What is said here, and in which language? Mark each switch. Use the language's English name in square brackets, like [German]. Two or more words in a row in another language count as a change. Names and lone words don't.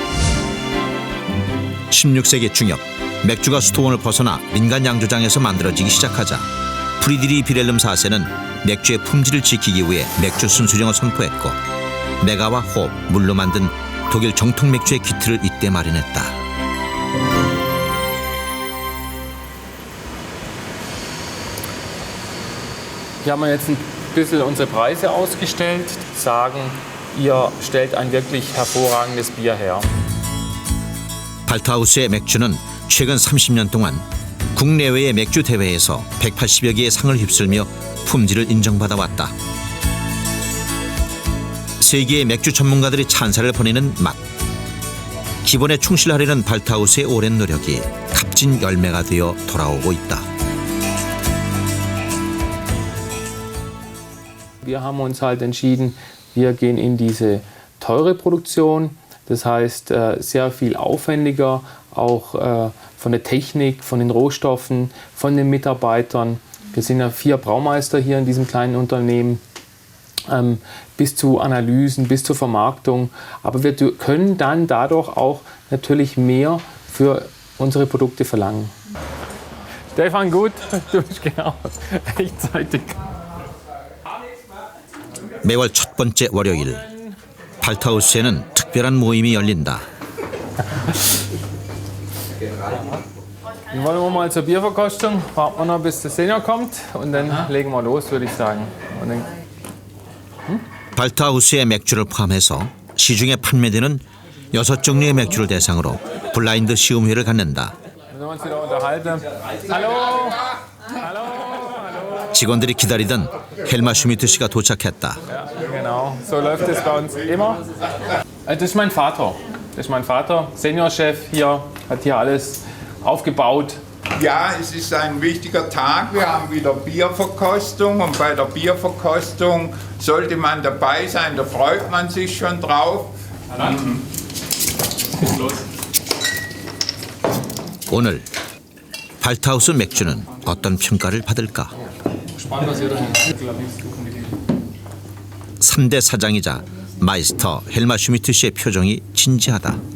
[Korean] 16세기 중엽 맥주가 수도원을 벗어나 민간 양조장에서 만들어지기 시작하자 프리드리 비렐름 4세는 맥주의 품질을 지키기 위해 맥주 순수령을 선포했고 메가와 호흡, 물로 만든 독일 정통 맥주의 기틀을 이때 마련했다. [German] Hier haben wir jetzt ein bisschen unsere Preise ausgestellt, sagen, ihr stellt ein wirklich hervorragendes Bier her. [Korean] 발트하우스의 맥주는 최근 30년 동안 국내외의 맥주 대회에서 180여 개의 상을 휩쓸며 품질을 인정받아 왔다. 세계의 맥주 전문가들이 찬사를 보내는 맛. 기본에 충실하려는 발트하우스의 오랜 노력이 값진 열매가 되어 돌아오고 있다. [German] Wir haben uns halt entschieden, wir gehen in diese teure Produktion. Das heißt, sehr viel aufwendiger, auch von der Technik, von den Rohstoffen, von den Mitarbeitern. Wir sind ja 4 Braumeister hier in diesem kleinen Unternehmen, bis zu Analysen, bis zur Vermarktung. Aber wir können dann dadurch auch natürlich mehr für unsere Produkte verlangen. Stefan, gut, du bist genau rechtzeitig. [Korean] 매월 첫 번째 월요일 발트하우스에는 특별한 모임이 열린다. [German] Dann wollen wir mal zur Bierverkostung. Warten wir noch, bis der Senior kommt und dann legen wir los, würde ich sagen. Und dann [Korean] 발트하우스의 맥주를 포함해서 시중에 판매되는 6종류의 맥주를 대상으로 블라인드 시음회를 갖는다. [German] müssen wir uns wieder unterhalten. Hallo! Hallo! [Korean] 직원들이 기다리던 헬마 슈미트 씨가 도착했다. [German] Ja, genau. So läuft es bei uns immer. Das ist mein Vater. Das ist mein Vater, Seniorchef hier, hat hier alles aufgebaut. Ja, es ist ein wichtiger Tag. Wir haben wieder Bierverkostung und bei der Bierverkostung sollte man dabei sein. Da freut man sich schon drauf. [Korean] 오늘 발트하우스 맥주는 어떤 평가를 받을까? 3대 사장이자 마이스터 헬마 슈미트 씨의 표정이 진지하다.